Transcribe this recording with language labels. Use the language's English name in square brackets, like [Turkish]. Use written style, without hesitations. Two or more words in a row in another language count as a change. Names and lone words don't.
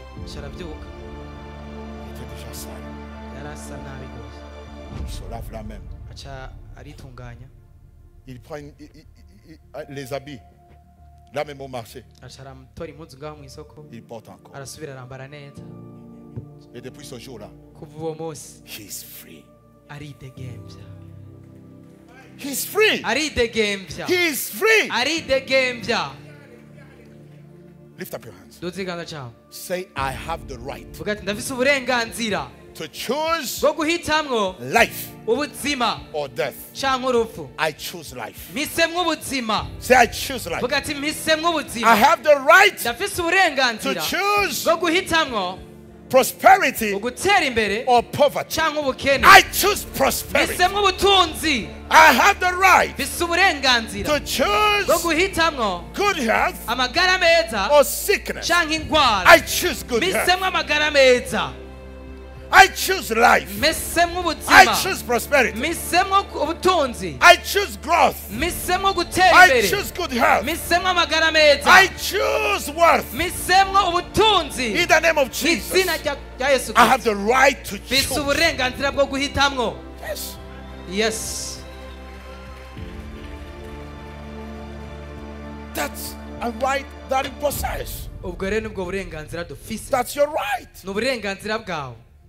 [French] Il était déjà sale. Il se lave la même. Il prend les habits. Là même au marché. Il porte encore. Et depuis ce jour-là, [English] he is free. He's free. [Rundi] aridegembya [English] He is free. [Rundi] aridegembya. [English] Lift up your hands. [Rundi] Duze ikiganza cyawe. [English] Say, I have the right [Rundi] Vuga ati ndafise uburenganzira [English] to choose [Rundi] bwo guhitamwo [English] life [Rundi] ubuzima [English] or death. [Rundi] canke urupfu. [English] I choose life. [Rundi] Mpisemwo ubuzima. [English] Say, I choose life. [Rundi] Vuga ati mpisemwo [English] I [Rundi] ubuzima. [English] have the right [Rundi] Ndafise [English] to [Rundi] uburenganzira [English] choose [Rundi] bwo guhitamwo [English] prosperity [Rundi] ugutera imbere [English] or poverty. [Rundi] canke ubukene. [English] I choose prosperity. [Rundi] Mpisemwo ubutunzi. [English] I have the right [Rundi] Mfise uburenganzira [English] to choose [Rundi] bwo guhitamwo [English] good health [Rundi] amagara meza [English] or sickness. [Rundi] canke ingwara. [English] I choose good health. [Rundi] Mpisemwo amagara meza. [English] I choose life. [Rundi] Mpisemwo [English] I [Rundi] ubuzima. [English] choose prosperity. [Rundi] Mpisemwo ubutunzi. [English] I choose growth. [Rundi] Mpisemwo gutera [English] I [Rundi] imbere. [English] choose good health. [Rundi] Mpisemwo amagara meza. [English] I choose worth. [Rundi] Mpisemwo ubutunzi. [English] In the name of Jesus, [Rundi] Izina rya Yesu [English] I have [Rundi] Kristo. [English] the right to [Rundi] Mfise [English] choose. [Rundi] uburenganzira bwo guhitamwo. [English] Yes. Yes. That's a right that you possess. [Rundi] Ubwo rero nibwo burenganzira dufise. [English] That's your right. [Rundi] Ni uburenganzira bwawe.